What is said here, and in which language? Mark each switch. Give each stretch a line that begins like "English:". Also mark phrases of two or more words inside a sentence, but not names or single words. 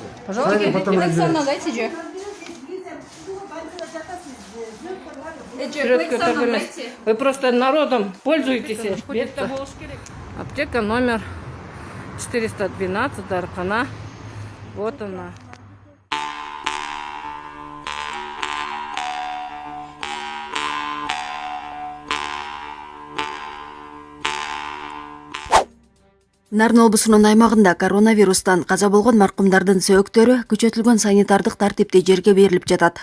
Russian: Пожалуйста. Потом Дайте же. Вы просто народом пользуетесь. Аптека номер 412, Дархана. Вот она.
Kyrgyz: Нарын облусунун аймагында коронавирустан каза болгон маркумдардын сөөктөрү күчөтүлгөн санитардык тартипте жерге берилип жатат.